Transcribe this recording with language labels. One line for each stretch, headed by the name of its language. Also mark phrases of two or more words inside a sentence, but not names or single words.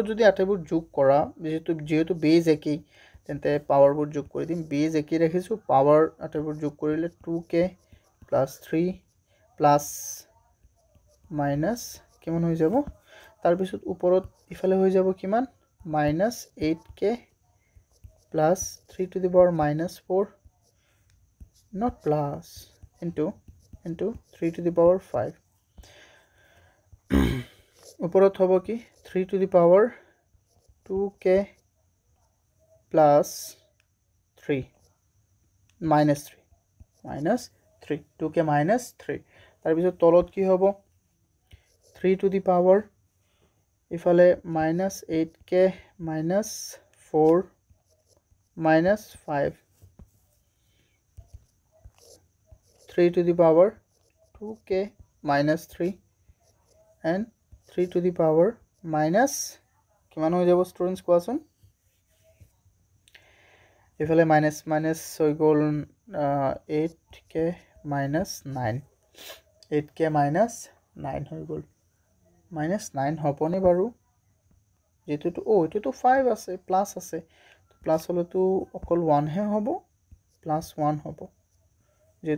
Assamese: যদি আটাইবোৰ যোগ কৰা যেহেতু বেজ একেই তেন্তে পাৱাৰবোৰ যোগ কৰি দিম বেজ একেই ৰাখিছো পাৱাৰ আটাইবোৰ যোগ কৰিলে 2k + 3
English: plus minus
Assamese: কিমান হৈ যাব তাৰ পিছত ওপৰত ইফালে হৈ যাব কিমান
English: -8k plus 3 to the power -4 not plus into 3 to the power 5
Assamese: ওপৰত হ'ব কি
English: 3 to the power 2k plus 3
Assamese: -3 2k -3 তাৰ পিছত তলত কি হ'ব
English: 3 to the power
Assamese: ইফালে -8k -4
English: -5 3 to the power 2k -3 and 3 to the power minus
Assamese: কিমান হৈ যাব স্টুডেন্টস কোৱাচোন ইফালে মাইনাস হৈ গ'ল 8k -9 8k -9 হৈ গ'ল -9 হ'বনে বাৰু যেটো এটোটো 5 আছে প্লাস আছে তো প্লাস হলেতো অকল 1 হে হ'ব +1 হ'ব যেটো